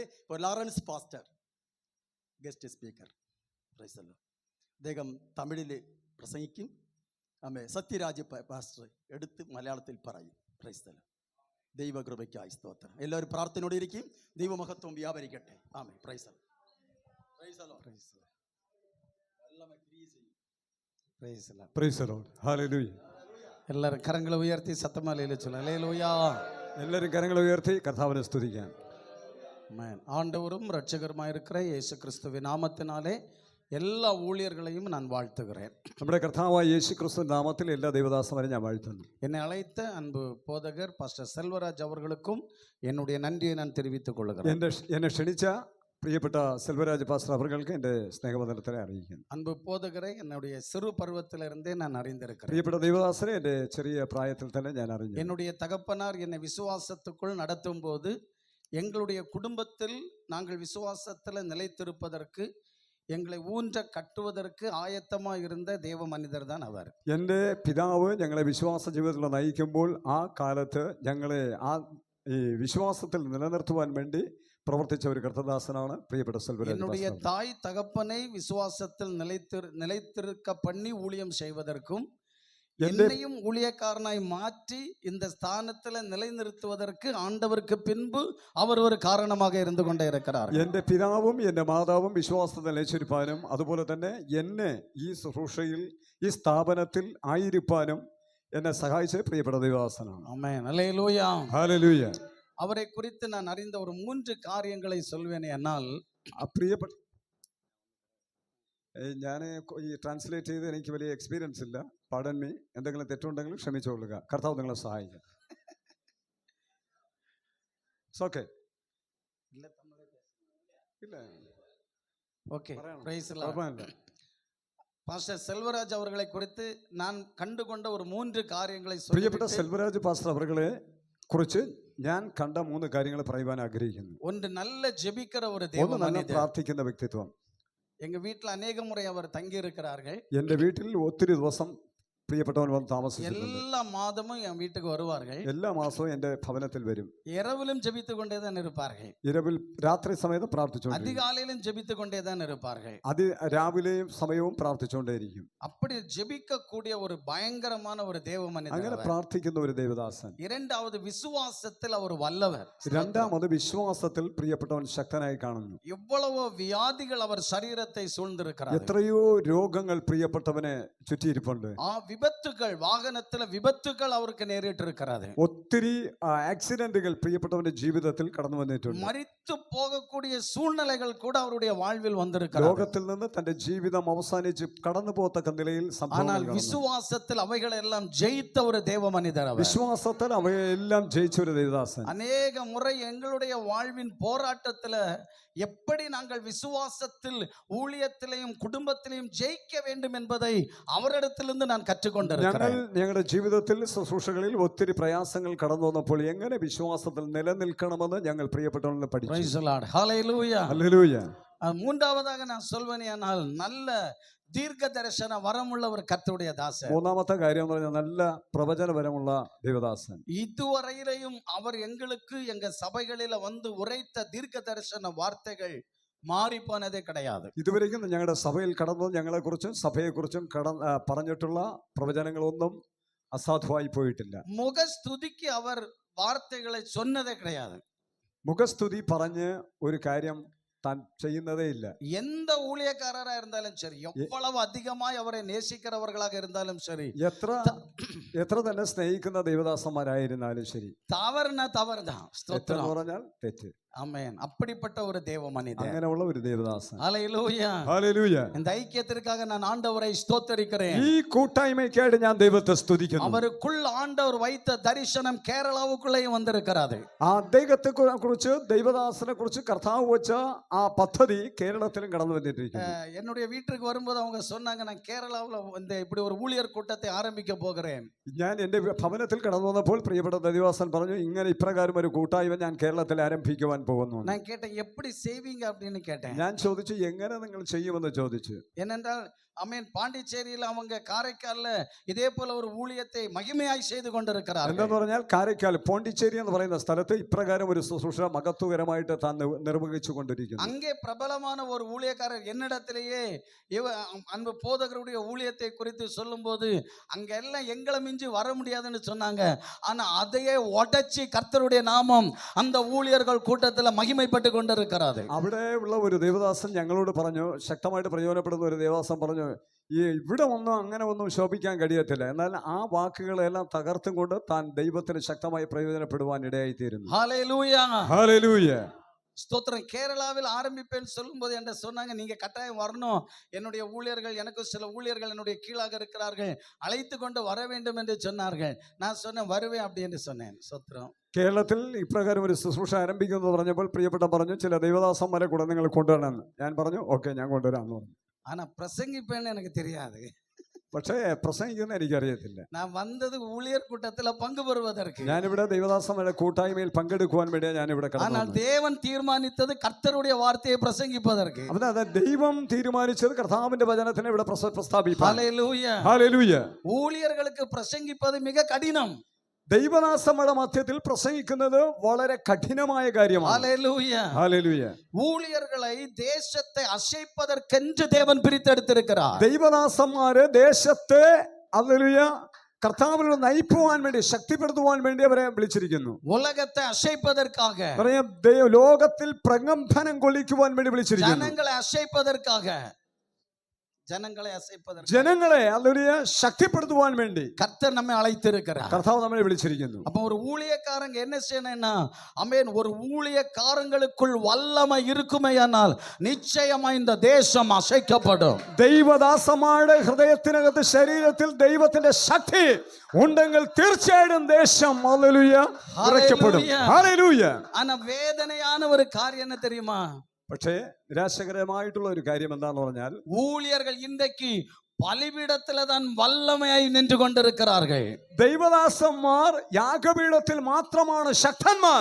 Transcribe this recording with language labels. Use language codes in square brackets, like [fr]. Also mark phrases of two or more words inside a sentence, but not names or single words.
[ml] ഇപ്പോൾ ലോറൻസ് പാസ്റ്റർ ഗസ്റ്റ് സ്പീക്കർ. [en] Praise the Lord. [ml] അദ്ദേഹം തമിഴിൽ പ്രസംഗിക്കും. സത്യരാജ് പാസ്റ്റർ എടുത്ത് മലയാളത്തിൽ പറയും. [en] Praise the Lord. [ml] ദൈവകൃപയ്ക്കായി സ്തോത്രം. എല്ലാവരും പ്രാർത്ഥനയോടെ ഇരിക്കും. ദൈവമഹത്വം വ്യാപരിക്കട്ടെ. ആമേൻ. [en] Praise the Lord. Praise the Lord. Praise the Lord. Praise the Lord. [ml] ഹല്ലേലൂയ. എല്ലാവരും കരങ്ങൾ ഉയർത്തി സത്തമാലയിൽ ചൊല്ലാം. ഹല്ലേലൂയ. എല്ലാവരും കരങ്ങൾ ഉയർത്തി കർത്താവിനെ സ്തുതിക്കാം. [ta] ஆண்டவரும் ரட்சகருமாய் இருக்கிற இயேசு கிறிஸ்துவின் நாமத்தினாலே എല്ലാ ஊழியர்களையும் நான் வாழ்த்துகிறேன். [ml] നമ്മുടെ കർത്താവായ യേശു ക്രിസ്തു നാമത്തിൽ എല്ലാ ദൈവദാസന്മാരെയും ഞാൻ വാഴ്ത്തുന്നു. [ta] என்னை அழைத்த அன்பு போதகர் பாஸ்டர் செல்வராஜ் அவர்களுக்கும் என்னுடைய நன்றியை நான் தெரிவித்துக் கொள்கிறேன். [ml] എന്നെ ക്ഷണിച്ച പ്രിയപ്പെട്ട സെൽവരാജ് പാസ്റ്റർ അവർക്ക് എൻ്റെ സ്നേഹവന്ദനത്തെ അറിയിക്കുന്നു. [ta] அன்பு போதகரை என்னுடைய சிறு பருவத்திலிருந்தே நான் அறிந்திருக்கிறேன். [ml] പ്രിയപ്പെട്ട ദൈവദാസനെ എൻ്റെ ചെറിയ പ്രായത്തിൽ തന്നെ ഞാൻ അറിഞ്ഞു. [ta] என்னுடைய தகப்பனார் என்னை விசுவாசத்துக்குள் நடத்தும் போது எங்களுடைய குடும்பத்தில் நாங்கள் விசுவாசத்தில் நிலைத்திருப்பதற்கு எங்களை ஊன்ற கட்டுவதற்கு ஆயத்தமாயி இருந்த தெய்வ மனிதர் தான் അവർ. [ml] എൻ്റെ പിതാവ് ഞങ്ങളെ വിശ്വാസ ജീവിതത്തിൽ നയിക്കുമ്പോൾ ആ കാലത്ത് ഞങ്ങളെ ഈ വിശ്വാസത്തിൽ നിലനിർത്തുവാൻ വേണ്ടി പ്രവർത്തിച്ച ഒരു കർത്തദാസനാണ് പ്രിയപ്പെട്ട സെൽവരാജ്. [ta] என்னுடைய தாய் தகப்பனை விசுவாசத்தில் நிலைத்திருக்க பண்ணி ஊழியம் செய்வதற்கும் என்னையும் ஊழியக்காரனாய் மாற்றி இந்த ஸ்தானத்தில் நிலைநிறுத்துவதற்கு ஆண்டவருக்கு பின்பு அவர் ஒரு காரணமாக இருந்து கொண்டே இருக்கிறார். [ml] എൻ്റെ പിതാവും എൻ്റെ മാതാവും വിശ്വാസത്തിൽ നിലച്ചിരിപ്പാനും അതുപോലെ തന്നെ എന്നെ ഈ ശുശ്രൂഷയിൽ ഈ സ്ഥാപനത്തിൽ ആയിരിക്കാനും എന്നെ സഹായിച്ച പ്രിയപ്പെട്ട ദൈവദാസനാണ്. ആമേൻ. ഹല്ലേലൂയ. ഹല്ലേലൂയ. [ta] அவரை குறித்து நான் அறிந்த ஒரு 3 காரியங்களை சொல்வேனே. [ml] എന്നാൽ പ്രിയപ്പെട്ട ഞാൻ ഈ ട്രാൻസ്ലേറ്റ് ചെയ്ത് എനിക്ക് വലിയ എക്സ്പീരിയൻസ് ഇല്ല. [en] Pardon me. [ml] എന്തെങ്കിലും തെറ്റുണ്ടെങ്കിലും ക്ഷമിച്ചുകൊള്ളുക. കർത്താവ് നിങ്ങളെ സഹായിക്കും. ഓക്കെ. ഇല്ല [ta] ஓகே, [ml] പറയണം. [ta] பிரைஸ் [ml] കുഴപ്പമില്ല. [ta] பாஸ்டர் செல்வராஜ் அவர்களை குறித்து நான் கண்டுகொண்ட ஒரு 3 காரியங்களை [ml] പ്രിയപ്പെട്ട [ta] சொல்லி [ml] സെൽവരാജ് പാസ്റ്റർ അവരെ കുറിച്ച് ഞാൻ കണ്ട 3 കാര്യങ്ങൾ പറയുവാൻ ആഗ്രഹിക്കുന്നു. [ta] ஒன்று நல்ல ஜெபிக்கிற ஒரு [ml] ഒന്ന് [ta] தேவ [ml] നല്ല [ta] மனிதர். [ml] പ്രാർത്ഥിക്കുന്ന വ്യക്തിത്വം. [ta] எங்க வீட்டுல அநேக முறை அவர் தங்கி இருக்கிறார்கள். [ml] എൻ്റെ വീട്ടിൽ ഒത്തിരി ദിവസം പ്രിയപ്പെട്ടവൻ വന്ന് താമസിച്ചിട്ടുണ്ട്. [ta] எல்லா மாதமும் என் வீட்டுக்கு வருவார்கள். [ml] എല്ലാ മാസവും എൻ്റെ ഭവനത്തിൽ വരും. [ta] இரவிலும் ஜெபித்து கொண்டே தான் இருப்பார்கள். [ml] ഇരവിൽ രാത്രി സമയത്ത് പ്രാർത്ഥിച്ചുകൊണ്ടിരിക്കും. [ta] அதிகாலையிலும் ஜெபித்து கொண்டே தான் இருப்பார்கள். [ml] രാവിലെയും സമയവും പ്രാർത്ഥിച്ചുകൊണ്ടേയിരിക്കും. [ta] அப்படி ஜெபிக்க கூடிய ஒரு பயங்கரமான ஒரு தேவ [ml] അങ്ങനെ [ta] மனிதர். [ml] പ്രാർത്ഥിക്കുന്ന ഒരു ദേവദാസൻ. [ta] இரண்டாவது விசுவாசத்தில் அவர் வல்லவர். [ml] രണ്ടാമത് വിശ്വാസത്തിൽ പ്രിയപ്പെട്ടവൻ ശക്തനായി കാണുന്നു. [ta] எவ்வளவோ வியாதிகள் அவர் சரீரத்தை சூழ்ந்திருக்கிறார். [ml] എത്രയോ രോഗങ്ങൾ പ്രിയപ്പെട്ടവനെ ചുറ്റിയിരിപ്പുണ്ട്. [ta] விபத்துகள், வாகனத்துல விபத்துகள் அவருக்கு நேரிட்டு இருக்கிறது. [ml] ഒത്തിരി ആക്സിഡന്റുകൾ പ്രിയപ്പെട്ടവന്റെ ജീവിതത്തിൽ കടന്നു വന്നിട്ടുണ്ട്. [ta] மரித்து போகக்கூடிய சூழ்நிலைகள் கூட அவருடைய வாழ்வில் வந்திருக்கிறது. [ml] ലോകത്തിൽ നിന്ന് തന്റെ ജീവിതം അവസാനിച്ച് കടന്നു പോകത്തക്ക നിലയിൽ [ta] ஆனால் விசுவாசத்தில் அவைகளை எல்லாம் ஜெயித்த ஒரு தேவ மனிதர் அவர். [ml] വിശ്വാസത്തിൽ അവയെല്ലാം ജയിച്ച ഒരു ദേവദാസൻ. [ta] அநேக முறை எங்களுடைய வாழ்வின் போராட்டத்துல எப்படி நாங்கள் விசுவாசத்தில் ஊழியத்திலையும் குடும்பத்திலையும் ஜெயிக்க வேண்டும் என்பதை அவரிடத்திலிருந்து நான் [ml] ഞങ്ങൾ [ta] கற்றுக்கொண்டிருக்கிறேன். [ml] ഞങ്ങളുടെ ജീവിതത്തിൽ ശുശ്രൂഷകളിൽ ഒത്തിരി പ്രയാസങ്ങൾ കടന്നു വന്നപ്പോൾ എങ്ങനെ വിശ്വാസത്തിൽ നിലനിൽക്കണമെന്ന് ഞങ്ങൾ പ്രിയപ്പെട്ടവരിൽ പഠിച്ചു. [en] Praise the Lord. Hallelujah. [ml] ഹല്ലേലൂയ. [ta] மூன்றாவதாக நான் சொல்வேனேயானால் நல்ல தீர்க்க தரிசன வரமுள்ள ஒரு கர்த்தருடைய தாசன். [ml] മൂന്നാമത്തെ കാര്യം എന്ന് പറഞ്ഞാൽ നല്ല പ്രവചനപരമുള്ള ദേവദാസൻ. [ta] இதுவரையிலையும் அவர் எங்களுக்கு எங்க சபைகளில வந்து உரைத்த தீர்க்க தரிசன வார்த்தைகள் மாறி போனதே கிடையாது. [ml] ഇതുവരെയും ഞങ്ങളുടെ സഭയിൽ കടന്നു ഞങ്ങളെക്കുറിച്ചും സഭയെക്കുറിച്ചും പറഞ്ഞിട്ടുള്ള പ്രവചനങ്ങളൊന്നും അസാധുവായി പോയിട്ടില്ല. [ta] முகஸ்துதிக்கு அவர் வார்த்தைகளை சொன்னதே கிடையாது. [ml] മുഖസ്തുതി പറഞ്ഞ് ഒരു കാര്യം താൻ ചെയ്യുന്നതേ ഇല്ല. [ta] எந்த ஊழியக்காரரா இருந்தாலும் சரி, எவ்வளவு அதிகமாய் அவரை நேசிக்கிறவர்களாக இருந்தாலும் சரி, [ml] എത്ര തന്നെ സ്നേഹിക്കുന്ന ദൈവദാസന്മാരായിരുന്നാലും ശരി, [ta] தவறுனா தவறுதான். [ml] തെറ്റ് [ta] ஸ்தோத்திரம். [ml] പറഞ്ഞാൽ തെറ്റ്. [ta] ஆமென். அப்படிப்பட்ட ஒரு தேவ மனிதர். [ml] അങ്ങനെയുള്ള ഒരു ദേവദാസൻ. [ta] ஹல்லேலூயா. [ml] ഹല്ലേലൂയ. [ta] இந்த ஐக்கியத்திற்காக நான் ஆண்டவரை ஸ்தோத்தரிக்கிறேன். [ml] ഈ കൂട്ടായ്മയ്ക്കായിട്ട് ഞാൻ ദൈവത്തെ സ്തുതിക്കുന്നു. [ta] அவருக்குள் ஆண்டவர் வைத்த தரிசனம் கேரளாவுக்குள்ளேயும் வந்திருக்கிறது. [ml] ആ അദ്ദേഹത്തെ കുറിച്ച് ദൈവദാസനെ കുറിച്ച് കർത്താവ് വെച്ച ആ പദ്ധതി കേരളത്തിലും കടന്നു വന്നിട്ടിരിക്കുന്നു. [ta] என்னுடைய வீட்டுக்கு வரும்போது அவங்க சொன்னாங்க, நான் கேரளாவுல இந்த இப்படி ஒரு ஊழியர் கூட்டத்தை ஆரம்பிக்க போகிறேன். [ml] ഞാൻ എൻ്റെ ഭവനത്തിൽ കടന്നു വന്നപ്പോൾ പ്രിയപ്പെട്ട ദൈവദാസൻ പറഞ്ഞു, ഇങ്ങനെ ഇപ്രകാരം ഒരു കൂട്ടായ്മ ഞാൻ കേരളത്തിൽ ആരംഭിക്കുവാൻ പോകുന്നു. [ta] நான் கேட்டேன், எப்படி செய்வீங்க அப்படின்னு கேட்டேன். [ml] ഞാൻ ചോദിച്ചു, എങ്ങനെ നിങ്ങൾ ചെയ്യുമെന്ന് ചോദിച്ചു. [ta] ஏனென்றால் அமேன் பாண்டிச்சேரியில அவங்க காரைக்கால்ல இதே போல ஒரு ஊழியத்தை மகிமையாய் செய்து கொண்டிருக்கிறார்கள். [ml] എന്താന്ന് പറഞ്ഞാൽ കാരയ്ക്കാൽ പോണ്ടിച്ചേരി എന്ന് പറയുന്ന സ്ഥലത്ത് ഇപ്രകാരം ഒരു ശുശ്രൂഷ മഹത്വകരമായിട്ട് താൻ നിർവഹിച്ചു കൊണ്ടിരിക്കുന്നു. [ta] அங்கே பிரபலமான ஒரு ஊழியக்காரர் என்னிடத்திலேயே அன்பு போதகருடைய ஊழியத்தை குறித்து சொல்லும்போது அங்க எல்லாம் எங்களை மிஞ்சி வர முடியாதுன்னு சொன்னாங்க. ஆனா அதையே உடைச்சி கர்த்தருடைய நாமம் அந்த ஊழியர்கள் கூட்டத்தில் மகிமைப்பட்டு கொண்டிருக்கிறது. [ml] അവിടെ ഉള്ള ഒരു ദേവദാസൻ ഞങ്ങളോട് പറഞ്ഞു, ശക്തമായിട്ട് പ്രയോജനപ്പെടുന്ന ഒരു ദേവദാസൻ പറഞ്ഞു, ഇവിടെ ഒന്നും അങ്ങനെ ഒന്നും ശോഭിക്കാൻ കഴിയത്തില്ല. എന്നാൽ ആ വാക്കുകളെല്ലാം തകർത്തും കൊണ്ട് താൻ ദൈവത്തിന് ശക്തമായി പ്രയോജനപ്പെടുവാൻ ഇടയായിത്തീരുന്നു. [ta] ஹல்லேலூயா. [ml] ഹല്ലേലൂയ. [ta] ஸ்தோத்திரம். கேரளாவில் ஆரம்பிப்பேன்னு சொல்லும்போது என்கிட்ட சொன்னாங்க, நீங்க கட்டாயம் வரணும், என்னுடைய ஊழியர்கள், எனக்கு சில ஊழியர்கள் என்னுடைய கீழாக இருக்கிறார்கள், அழைத்து கொண்டு வர வேண்டும் என்று சொன்னார்கள். நான் சொன்னேன், வருவேன் அப்படி என்று சொன்னேன். ஸ்தோத்திரம். [ml] കേരളത്തിൽ ഇപ്രകാരം ഒരു ശുശ്രൂഷ ആരംഭിക്കുന്നു പറഞ്ഞപ്പോൾ പ്രിയപ്പെട്ട പറഞ്ഞു, ചില ദൈവദാസന്മാരെ കൂടെ നിങ്ങൾ കൊണ്ടുവരണമെന്ന്. ഞാൻ പറഞ്ഞു, ഓക്കെ, ഞാൻ കൊണ്ടുവരാമെന്ന് പറഞ്ഞു. [ta] ஆனா பிரசங்கிப்பேன்னு எனக்கு தெரியாது. [ml] പക്ഷേ പ്രസംഗിക്കുന്ന എനിക്കറിയത്തില്ല. [ta] நான் வந்தது ஊழியர் கூட்டத்துல பங்கு பெறுவதற்கு. [ml] ഞാനിവിടെ ദൈവദാസന്മാരുടെ കൂട്ടായ്മയിൽ പങ്കെടുക്കുവാൻ വേണ്ടിയാണ് ഞാനിവിടെ കടന്നു [ta] ஆனால் [ml] വന്നത്. [ta] தேவன் தீர்மானித்தது கர்த்தருடைய வார்த்தையை பிரசங்கிப்பதற்கு. [ml] അതെ, ദൈവം തീരുമാനിച്ചത് കർത്താവിന്റെ വചനത്തിനെ ഇവിടെ പ്രസ്താവിപ്പാൻ. [ta] ஹல்லேலூயா. [ml] ഹല്ലേലൂയ. [ta] ஊழியர்களுக்கு பிரசங்கிப்பது மிக கடினம். [ml] ദൈവദാസന്മാരുടെ മധ്യത്തിൽ പ്രസംഗിക്കുന്നത് വളരെ കഠിനമായ കാര്യമാണ്. [ta] ஹல்லேலூயா. [ml] ഹല്ലേലൂയ. [ta] ஊழியர்களை தேசத்தை அசைப்பதற்கென்று தேவன் பிரித்தெடுத்திருக்கிறார். [ml] ദൈവദാസന്മാര് ദേശത്തെ ഹല്ലേലൂയ കർത്താവിനെ നയിക്കുവാൻ വേണ്ടി, ശക്തിപ്പെടുത്തുവാൻ വേണ്ടി അവരെ വിളിച്ചിരിക്കുന്നു. [ta] உலகத்தை அசைப்பதற்காக, [ml] പറയാം, ലോകത്തിൽ പ്രകമ്പനം കൊള്ളിക്കുവാൻ വേണ്ടി വിളിച്ചിരിക്കുന്നു. [ta] ஜனங்களை அசைப்பதற்காக, [ml] ജനങ്ങളെ ഹല്ലേലൂയ ശക്തിപ്പെടുത്തുവാൻ വേണ്ടി [ta] கர்த்தர் நம்மை அழைத்திருக்கிறார். [ml] കർത്താവ് നമ്മളെ വിളിച്ചിരിക്കുന്നു. [ta] அப்ப ஒரு ஊழியக்காரங்க என்ன செய்யணும்னா, ஆமென், ஒரு ஊழியக்காரங்களுக்குள் வல்லமை இருக்குமேயானால் நிச்சயமா இந்த தேசம் அசைக்கப்படும். [ml] ദൈവദാസന്മാരുടെ ഹൃദയത്തിനകത്ത്, ശരീരത്തിൽ ദൈവത്തിന്റെ ശക്തി ഉണ്ടെങ്കിൽ തീർച്ചയായും ദേശം ഹല്ലേലൂയ വിറയ്ക്കപ്പെടും. ഹല്ലേലൂയ. [ta] ஆனா வேதனையான ஒரு காரியம் என்ன தெரியுமா? [ml] പക്ഷേ നിരാശകരമായിട്ടുള്ള ഒരു കാര്യം എന്താന്ന് പറഞ്ഞാൽ [ta] ஊழியர்கள் இன்றைக்கு பலிபீடத்துல தான் வல்லமையாய் நின்று கொண்டிருக்கிறார்கள். [ml] ദൈവദാസന്മാർ യാഗപീഠത്തിൽ മാത്രമാണ് ശക്തന്മാർ.